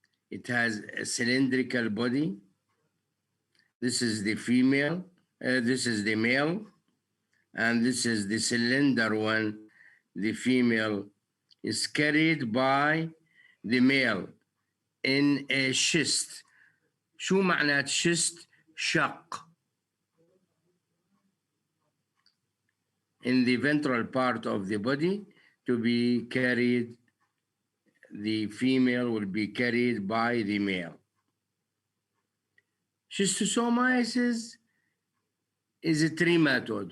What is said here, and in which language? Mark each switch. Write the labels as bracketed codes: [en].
[en] It has a cylindrical body. This is the female, this is the male, and this is the cylinder one. The female is carried by the male in a schist. [ar] شو معنات schist؟ شق. [en] In the ventral part of the body to be carried, the female will be carried by the male. Schistosomiasis is a trematode.